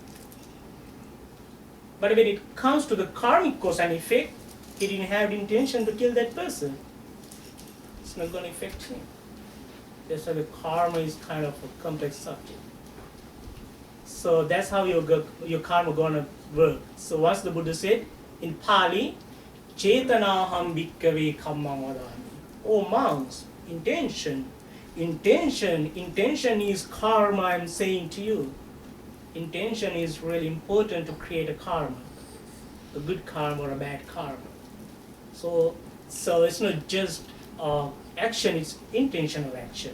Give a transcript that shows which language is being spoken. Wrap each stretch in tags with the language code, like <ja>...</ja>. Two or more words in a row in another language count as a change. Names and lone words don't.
<en>But when it comes to the karmic cause and effect, he didn't have the intention to kill that person. It's not going to affect him. That's why the karma is kind of a complex subject. So that's how your karma going to work. So what's the Buddha said? In Pali,</en> <pi>Chetanaham bhikkhave kammam vadami.</pi> <en>Oh monks, intention is karma, I'm saying to you. Intention is really important to create a karma, a good karma or a bad karma. So it's not just action, it's intentional action.</en>